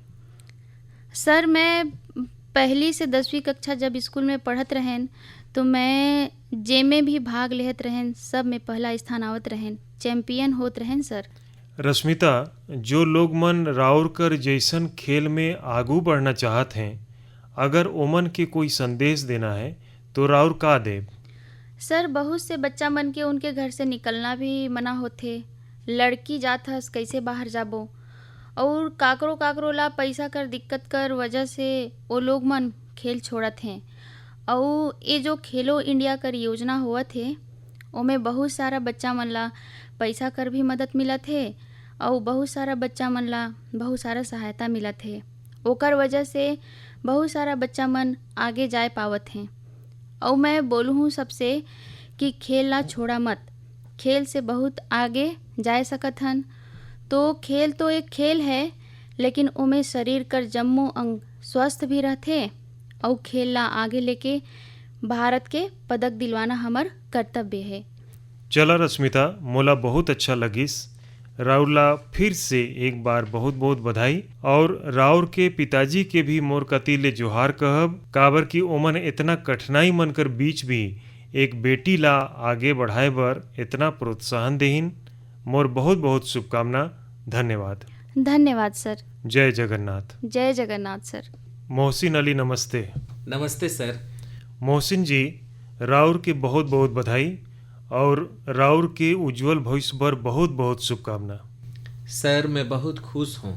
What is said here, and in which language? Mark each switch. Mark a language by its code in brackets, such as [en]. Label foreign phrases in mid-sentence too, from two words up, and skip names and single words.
[sgj] सर, मैं पहली से 10वीं कक्षा जब स्कूल में पढ़त रहें तो मैं जेमे भी भाग लेत रहें, सब में पहला स्थान आवत रहें, चैंपियन होत रहें सर। रश्मिता, जो लोग मन राउर कर जैसन खेल में आगू बढ़ना चाहत हैं, अगर ओमन के कोई संदेश देना है तो राउर का देव? सर, बहुत से बच्चा मन के उनके घर से निकलना भी मना होथे। लड़की जात हस कैसे बाहर जाबो, और काकरो काकरो ला पैसा कर दिक्कत कर वजह से वो लोग मन खेल छोड़त हैं। और ये जो खेलो इंडिया कर योजना हुआ थे ओमे बहुत सारा बच्चा मन ला पैसा कर भी मदद मिलत है, और बहुत सारा बच्चा मन ला बहुत सारा सहायता मिलत है। ओकर वजह से बहुत सारा बच्चा मन आगे जाए पावत हैं। और मैं बोलूँ सबसे कि खेल ला छोड़ा मत, खेल से बहुत आगे जा सकत हन। तो खेल तो एक खेल है, लेकिन ओमे शरीर कर जम्मो अंग स्वस्थ भी रहते, और खेल ला आगे लेके भारत के पदक दिलवाना हमार कर्तव्य है। चला रश्मिता, मोला बहुत अच्छा लगिस। राउर ला फिर से एक बार बहुत बहुत बधाई, और राउर के पिताजी के भी मोर कती ले जोहार कहब, काबर कि ओमन इतना कठिनाई मन कर बीच भी एक बेटी ला आगे बढ़ाए बर इतना प्रोत्साहन देहिन। मोर बहुत बहुत शुभकामना। धन्यवाद। धन्यवाद सर। जय जगन्नाथ। जय जगन्नाथ सर। मोहसिन अली, नमस्ते। नमस्ते सर। मोहसिन जी, राउर के बहुत बहुत बधाई और राउर के उज्जवल भविष्य पर बहुत बहुत शुभकामना। [hi] सर, मैं बहुत खुश हूँ।